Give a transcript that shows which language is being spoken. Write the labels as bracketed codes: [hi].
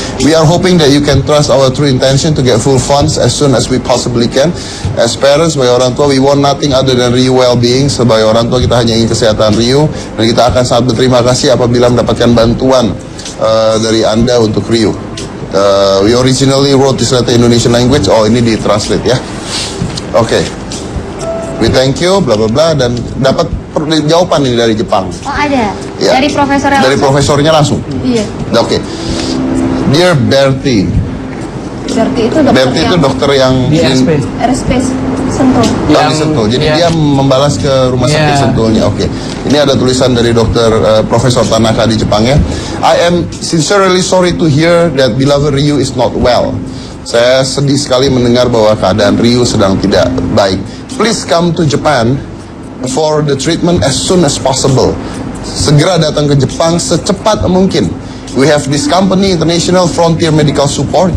[en] We are hoping that you can trust our true intention to get full funds as soon as we possibly can. As parents, [id] sebagai orang tua, [en] we want nothing other than Rio well-being. [id] Sebagai orang tua, kita hanya ingin kesehatan Rio, dan kita akan sangat berterima kasih apabila mendapatkan bantuan dari Anda untuk Rio. [en] We originally wrote this letter in Indonesian language. [id] Oh, ini di-translate ya. Oke. [en] We thank you, bla bla bla, [id] dan dapat jawaban ini dari Jepang. Oh, ada? Ya. Dari profesornya Dari profesornya langsung? Iya. Oke. [en] Dear Bertie. [id] Bertie itu dokter yang di RSP Sentul. Yang di Sentul. Jadi dia membalas ke rumah sakit Sentulnya. Oke. Ini ada tulisan dari dokter Profesor Tanaka di Jepang ya. [en] I am sincerely sorry to hear that beloved Ryu is not well. [id] Saya sedih sekali mendengar bahwa keadaan Ryu sedang tidak baik. [en] Please come to Japan for the treatment as soon as possible. [id] Segera datang ke Jepang secepat mungkin. [en] We have this company, International Frontier Medical Support.